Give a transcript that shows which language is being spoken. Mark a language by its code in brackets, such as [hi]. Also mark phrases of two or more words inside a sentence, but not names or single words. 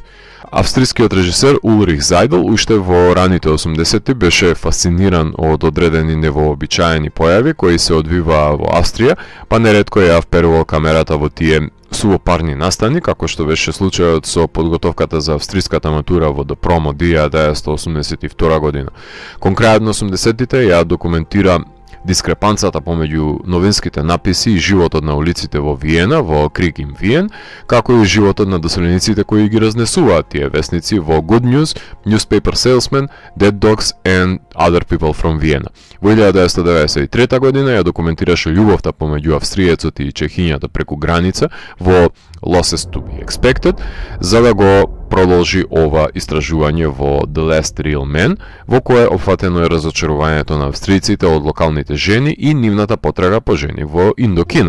[mk] Австрискиот режисер Улрих Зайдел уште во раните 80-ти беше фасциниран од одредени невообичаени појави кои се одвиваа во Австрија, па неретко ја вперувал камерата во тие сувопарни настани, како што беше случајот со подготовката за австриската матура во Допромо 1982 година. Кон крајот на 80-тите ја документира дискрепанцата помеѓу новинските написи и животот на улиците во Виена, во Криг им Виен, како и животот на доселениците кои ги разнесуваат тие вестници во Good News, Newspaper Salesman, Dead Dogs and Other People from Vienna. Во 1993 година ја документираше љубовта помеѓу австриецот и чехињата преку граница во Losses to be Expected, за да го продолжи ова истражување во The Last Real Man, во кое опфатено е разочарувањето на австријците од локалните жени и нивната потрага по жени во Индокина.